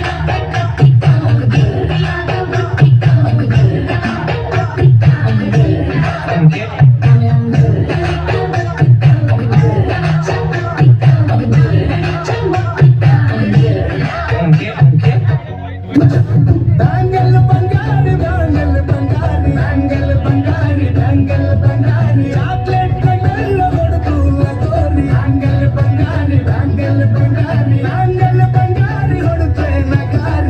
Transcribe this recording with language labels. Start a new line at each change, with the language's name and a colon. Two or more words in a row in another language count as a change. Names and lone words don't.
Spanish: Un qué? Dame un grr. Un qué? Un qué?
Kannada: ದಂಗಲ್ ಬಂಗಾರಿ ದಂಗಲ್ ಬಂಗಾರಿ ದಂಗಲ್ ಬಂಗಾರಿ ದಂಗಲ್ ಬಂಗಾರಿ, ಚಾಕ್ಲೇಟ್ ಕಣ್ಣಲ್ಲ ಹೊಡೆದು ಕೋರಿ. ದಂಗಲ್ ಬಂಗಾರಿ ದಂಗಲ್ ಬಂಗಾರಿ ದಂಗಲ್ ಬಂಗಾರಿ ಹೊಡೆದ್ರೆ ನಗಾರಿ.